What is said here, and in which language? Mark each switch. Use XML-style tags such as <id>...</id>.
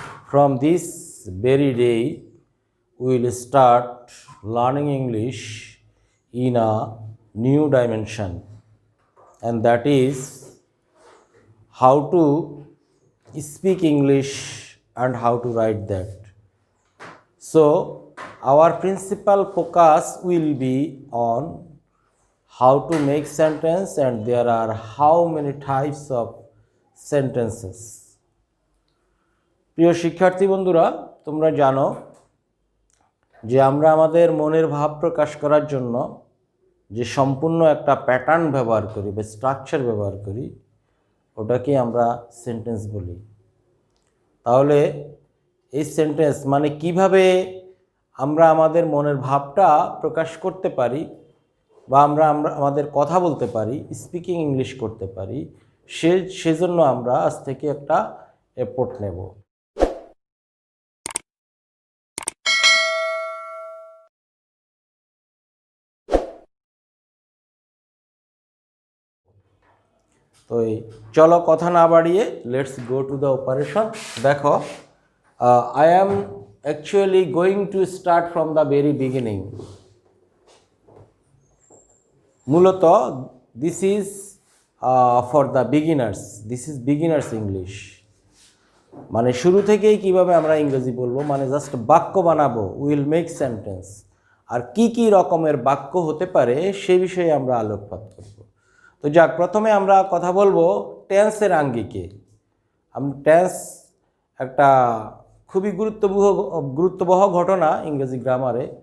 <en>From this very day, we will start learning English in a new dimension, and that is how to speak English and how to write that. So, our principal focus will be on how to make sentence, and there are how many types of sentences.</en> <bn>প্রিয় শিক্ষার্থী বন্ধুরা, তোমরা জানো যে আমরা আমাদের মনের ভাব প্রকাশ করার জন্য যে সম্পূর্ণ একটা প্যাটার্ন ব্যবহার করি বা স্ট্রাকচার ব্যবহার করি, ওটাকে আমরা সেন্টেন্স বলি। তাহলে এই সেন্টেন্স মানে কিভাবে আমরা আমাদের মনের ভাবটা প্রকাশ করতে পারি বা আমরা আমাদের কথা বলতে পারি, স্পিকিং ইংলিশ করতে পারি, সেজন্য আমরা আজ থেকে একটা এফোর্ট নেব। তো চলো কথা না বাড়িয়ে</bn> <en>Let's go to the operation.</en> <bn>দেখো,</bn> <en>I am actually going to start from the very beginning.</en> <bn>মূলত</bn> <en>this is for the beginners. This is beginners English.</en> <bn>মানে শুরু থেকেই কিভাবে আমরা ইংরেজি বলবো, মানে জাস্ট বাক্য বানাবো,</bn> <en>will make sentence,</en> <bn>আর কি কি রকমের বাক্য হতে পারে সে বিষয়ে আমরা আলোকপাত করব। তো যাক, প্রথমে আমরা কথা বলবো টেন্সের আঙ্গিকে। টেন্স একটা খুবই গুরুত্ববহ ঘটনা ইংরেজি গ্রামারে।</bn>